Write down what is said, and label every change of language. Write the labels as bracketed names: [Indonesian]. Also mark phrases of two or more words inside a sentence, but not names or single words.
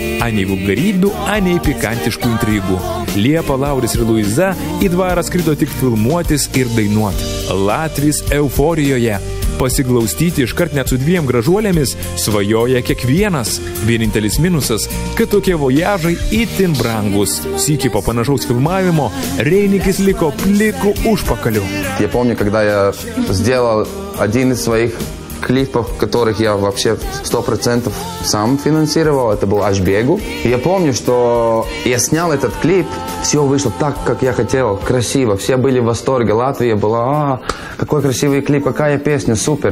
[Lithuanian] Anei vulgarybių, anei pikantiškų intrigų. Liepa, Lauris ir Luiza į dvarą skrido tik filmuotis ir dainuoti. Latvis euforijoje. Pasiglaustyti iškart net su 2 gražuolėmis svajoja kiekvienas. Vienintelis minusas, kad tokie vojažai itin brangus. Sykį po panašaus filmavimo Reinikis liko pliku užpakaliu. [Russian] Я помню, когда я сделал один из своих клипов, которых я вообще 100% сам финансировал, это был «Аж бегу». И я помню, что я снял этот клип, все вышло так, как я хотел, красиво, все были в восторге, Латвия была, какой красивый клип, какая песня, супер.